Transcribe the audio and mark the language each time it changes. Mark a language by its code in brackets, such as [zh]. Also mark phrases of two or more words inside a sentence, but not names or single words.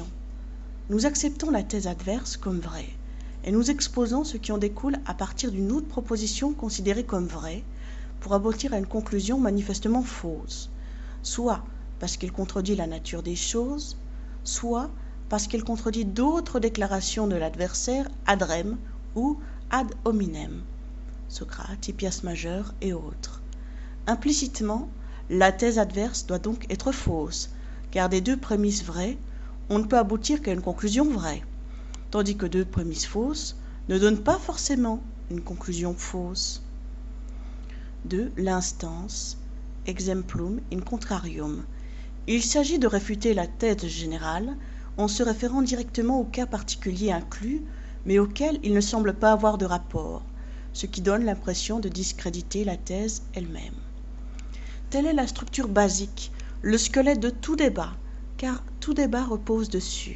[fr] Nous acceptons la thèse adverse comme vraie, et nous exposons ce qui en découle à partir d'une autre proposition considérée comme vraie, pour aboutir à une conclusion manifestement fausse, soit parce qu'elle contredit la nature des choses, soit parce qu'elle contredit d'autres déclarations de l'adversaire [la] ad rem [fr] ou [la] ad hominem, [fr] Socrate, Hippias majeur et autres. Implicitement, la thèse adverse doit donc être fausse, car des deux prémices vraies, on ne peut aboutir qu'à une conclusion vraie, tandis que deux prémices fausses ne donnent pas forcément une conclusion fausse. 2. L'instance, [la] exemplum in contrarium. [fr] Il s'agit de réfuter la thèse générale en se référant directement au cas particulier inclus, mais auquel il ne semble pas avoir de rapport, ce qui donne l'impression de discréditer la thèse elle-même. Telle est la structure basique, le squelette de tout débat, car tout débat repose dessus.